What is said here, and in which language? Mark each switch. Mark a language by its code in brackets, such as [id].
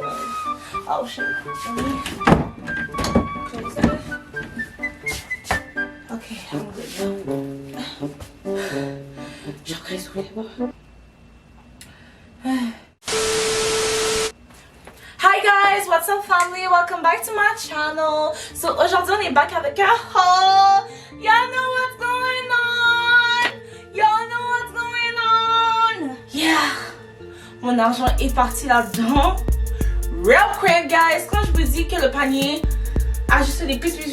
[en] Oh shit. Let me close it. Okay, I'm good now. Hi guys, what's up family? Welcome back to my channel. [fr] So aujourd'hui on est back avec un haul. [en] Y'all know what's going on. Y'all know what's going on. Yeah. [fr] Mon argent est parti là-dedans. [en] Real quick guys, [fr] quand je vous dis que le panier a juste des plus.